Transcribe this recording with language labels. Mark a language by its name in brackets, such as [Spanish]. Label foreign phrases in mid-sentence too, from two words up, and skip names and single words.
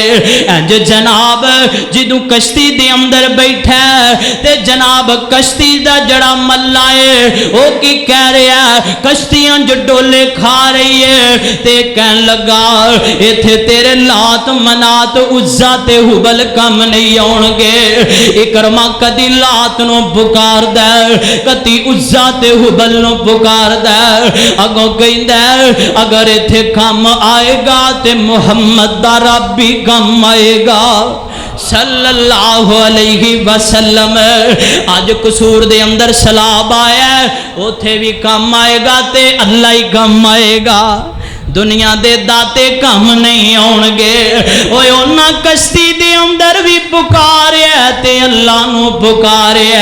[Punjabi] اج جناب جدوں کشتی دے اندر بیٹھا تے جناب کشتی دا جیہڑا ملاح ہے او کی کہہ رہا کشتیاں جو ڈولے کھا رہی ہے تے کہن لگا ایتھے تیرے لات منات عزیٰ تے ہبل کم نہیں آؤن گے. عکرمہ کدی لات نوں پکاردا کدی عزیٰ تے ہبل نوں پکاردا اگوں کہندا اگر ایتھے کم آئے گا تے محمد دا رب بھی کم آئے گا [Arabic] صلى الله عليه وسلم. [Punjabi] آج قصور دے اندر سیلاب آیا اوتھے بھی کم آئے گا تے اللہ ہی کم آئے گا. دنیا دے داتے کم نہیں آؤن گے. اوئے انہاں کشتی دے اندر بھی پکاریا تے اللہ نوں پکاریا.